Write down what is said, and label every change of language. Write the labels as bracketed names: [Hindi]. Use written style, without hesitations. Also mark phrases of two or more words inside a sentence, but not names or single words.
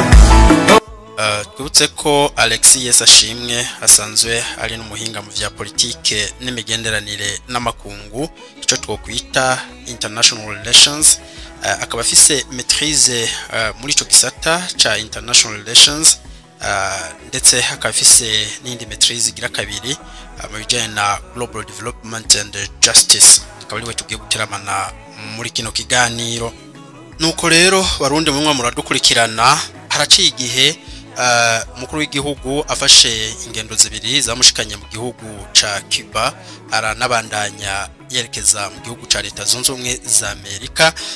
[Rundi] Twibutse ko Alexis Yesashimwe asanzwe ari n'umuhinga mu vya politique n'imigenderanire n'amakungu, ico twokwita [English] international relations. [Rundi] Akaba afise maîtrise muri ico gisata ca [English] international relations, [Rundi] ndetse akaba afise n'indi maîtrise igira kabiri mu bijyanye na [English] global development and justice. [Rundi] Akaba ariwe tugiye guteramana muri kino kiganiro. Nuko rero barundi mumwe muradukurikirana, haraciye igihe mukuru w'igihugu afashe ingendo zibiri zamushikanye mu gihugu ca Cuba aranabandanya yerekeza mu gihugu ca Leta Zunze Ubumwe za Amerika.